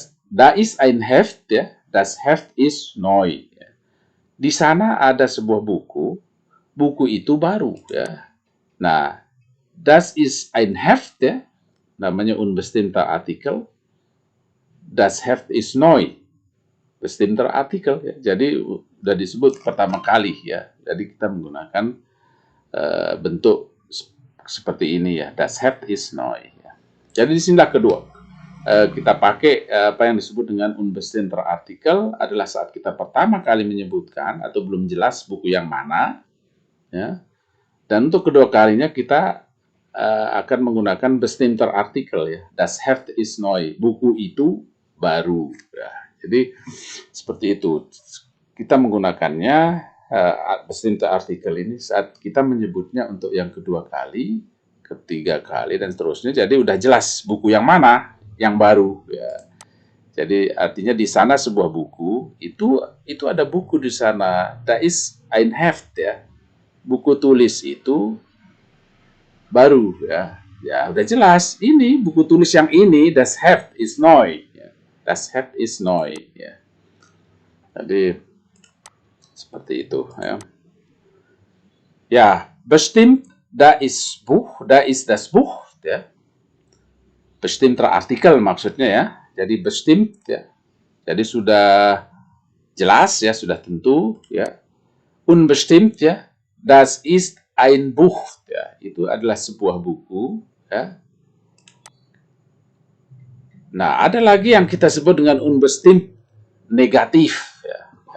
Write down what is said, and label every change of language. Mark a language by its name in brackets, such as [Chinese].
[German] Da ist ein Heft, ya. Das Heft ist neu. Ya. [Indonesian] Di sana ada sebuah buku. buku itu baru ya. Nah, [German] das ist ein Heft [Indonesian] ya, namanya unbestimmter Artikel. [German] Das Heft ist neu, bestimmter Artikel ya. [Indonesian] Jadi udah disebut pertama kali ya. Jadi kita menggunakan bentuk seperti ini ya. [German] Das Heft ist neu [Indonesian] ya. Jadi di sinilah kedua. Kita pakai apa yang disebut dengan unbestimmter Artikel adalah saat kita pertama kali menyebutkan atau belum jelas buku yang mana ya. Dan untuk kedua kalinya kita akan menggunakan bestimmter Artikel ya. [German] Das Heft ist neu, [Indonesian] buku itu baru ya. Jadi seperti itu. Kita menggunakannya bestimmter Artikel ini saat kita menyebutnya untuk yang kedua kali, ketiga kali dan seterusnya. Jadi udah jelas buku yang mana yang baru ya. Jadi artinya di sana sebuah buku itu ada buku di sana. [German] Da ist ein Heft [Indonesian] ya. Buku tulis itu baru ya. Ya udah jelas ini buku tulis yang ini, [German] das Heft ist neu [Indonesian] ya. [German] Das Heft ist neu [Indonesian] ya. Jadi seperti itu ya. [German] Ya, bestimmt da ist Buch, da ist das Buch ya. [Indonesian] Bestimmter Artikel maksudnya ya. Jadi bestimmt ya. Jadi sudah jelas ya, sudah tentu ya. [German] Unbestimmt ya. Das ist ein Buch ya. [Indonesian] Itu adalah sebuah buku ya. Nah, ada lagi yang kita sebut dengan unbestimmt negatif ya.